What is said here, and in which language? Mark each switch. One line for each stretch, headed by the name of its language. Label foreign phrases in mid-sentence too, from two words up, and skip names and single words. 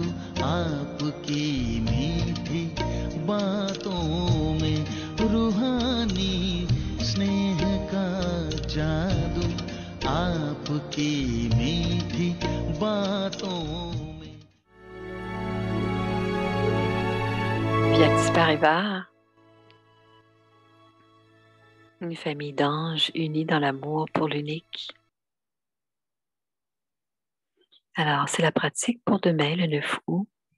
Hindi: आपकी मीठी बातों में रूहानी स्नेह का जादू आपकी मीठी बातों में
French: Viatis Paribas, une famille d'anges unis dans l'amour pour l'unique. Alors, c'est la pratique pour demain, le 9 août.